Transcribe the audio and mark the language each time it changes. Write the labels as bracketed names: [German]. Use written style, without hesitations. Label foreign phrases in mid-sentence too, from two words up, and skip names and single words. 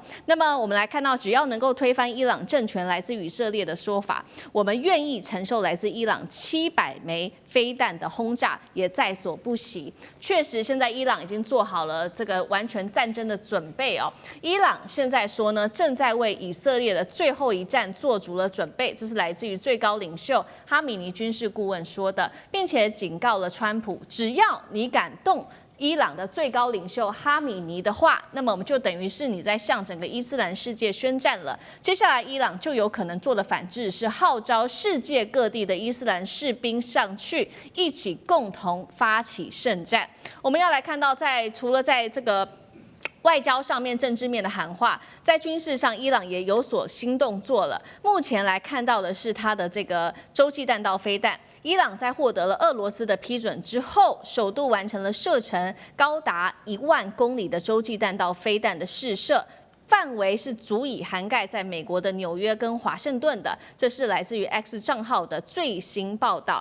[Chinese] 那麼我們來看到，只要能夠推翻伊朗政權，來自以色列的說法，我們願意承受來自伊朗700枚飛彈的轟炸，也在所不惜。確實，現在伊朗已經做好了這個完全戰爭的準備哦。伊朗現在說呢，正在為以色列的最後一戰做足了準備，這是來自於最高領袖哈米尼軍事顧問說的，並且警告了川普，只要你敢動伊朗的最高領袖哈米尼的話，那麼我們就等於是你在向整個伊斯蘭世界宣戰了。接下來伊朗就有可能做的反制是號召世界各地的伊斯蘭士兵上去，一起共同發起聖戰。我們要來看到除了在这個外交上面、政治面的喊話，在軍事上，伊朗也有所新動作了。目前來看到的是它的這個洲際彈道飛彈。伊朗在獲得了俄羅斯的批准之後，首度完成了射程高達1萬公里的洲際彈道飛彈的試射。範圍是足以涵蓋在美國的紐約跟華盛頓的，這是來自於 X 賬號的最新報道。